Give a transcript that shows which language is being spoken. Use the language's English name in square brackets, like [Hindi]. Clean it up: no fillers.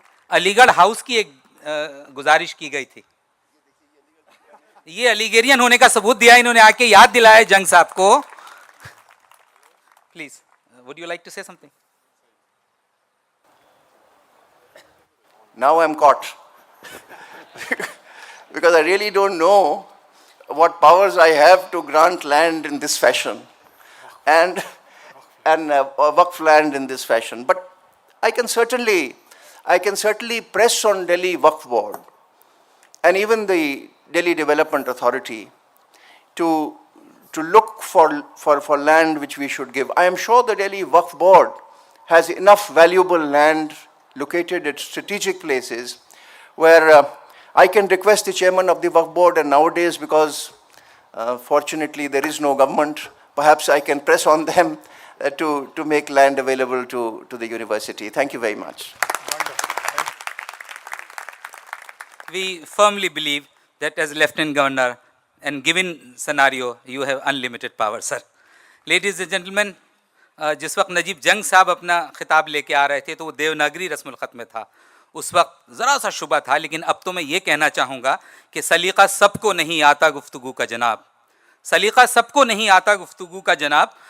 [Hindi] Aligarh house की एक गुजारिश की गई थी। ये अलीगेरियन होने का सबूत दिया इन्होंने, आके याद दिलाया जंग साहब को। [English] Please, would you like to say something? Now I'm caught because I really don't know what powers I have to grant land in this fashion and waqf land in this fashion. But I can certainly press on Delhi Waqf Board and even the Delhi Development Authority to look for land which we should give. I am sure the Delhi Waqf Board has enough valuable land located at strategic places where I can request the chairman of the Waqf Board, and nowadays because fortunately there is no government, perhaps I can press on them to make land available to the university. Thank you very much. We firmly believe that as Lieutenant Governor and given scenario, you have unlimited power, sir. Ladies and gentlemen, [Hindi] जिस वक्त नजीब जंग साहब अपना खिताब लेके आ रहे थे तो वो देवनागरी रस्मुल ख़त में था। उस वक्त ज़रा सा शुबा था, लेकिन अब तो मैं ये कहना चाहूँगा कि सलीक़ा सबको नहीं आता गुफ्तगू का जनाब, सलीक़ा सबको नहीं आता गुफ्तगू का जनाब।